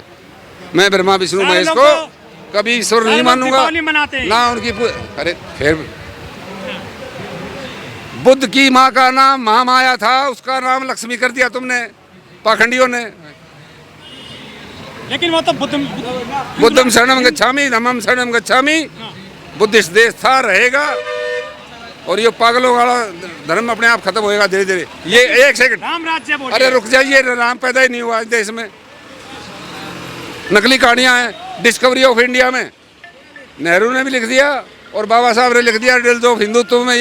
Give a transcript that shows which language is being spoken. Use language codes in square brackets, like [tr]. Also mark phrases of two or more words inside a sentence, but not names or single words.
[hi] मैं ब्रह्मा विष्णु सारे महेश लोग को तो- कभी ईश्वर सारे नहीं लोग मानूंगा दीपावली मनाते हैं। ना उनकी अरे फिर बुद्ध की माँ का नाम महामाया था, उसका नाम लक्ष्मी कर दिया तुमने, पाखंडियों ने। लेकिन वो तो [pi] बुद्धम शरणम गच्छामि, धम्मम शरणम गच्छामि। [hi] बुद्धिस्ट देश था, रहेगा। और ये पागलों वाला धर्म अपने आप खत्म होएगा धीरे धीरे। ये एक सेकंड, राम राज्य बोलिए। अरे रुक जाइए, राम पैदा ही नहीं हुआ इस देश में। नकली कहानियां हैं। डिस्कवरी ऑफ इंडिया में नेहरू ने भी लिख दिया और बाबा साहब ने लिख दिया रिडल्स ऑफ हिंदुत्व में।